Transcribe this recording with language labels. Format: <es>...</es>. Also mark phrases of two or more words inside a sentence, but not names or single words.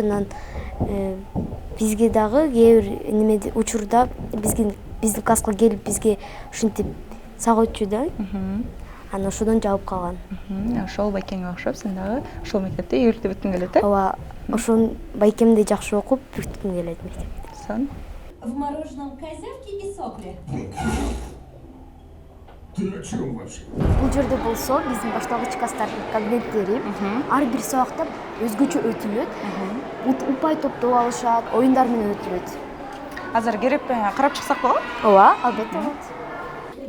<ky>Анан бизге дагы кээ бир немеде учурда биздин класска келип бизге ушинтип сагойтчу да. Анан ошодон жабып калган. Ошол байкеңе окшоп сен дагы ошол мектепте ийгиликтүү бүткүң келет, э? Ооба, ошол байкемдей жакшы окуп бүткүм келет мектепти. Сон.</ky> <ru>В мороженом козявки и сопли.</ru> <ky>Бул жерде болсо биздин башталгыч класстардын кабинеттери ар бир сабакта өзгөчө өтүлөт. Упай топтоп алышат, оюндар менен өтүлөт. Азыр кирип карап чыксак болобу? Ооба, албетте болот.</ky>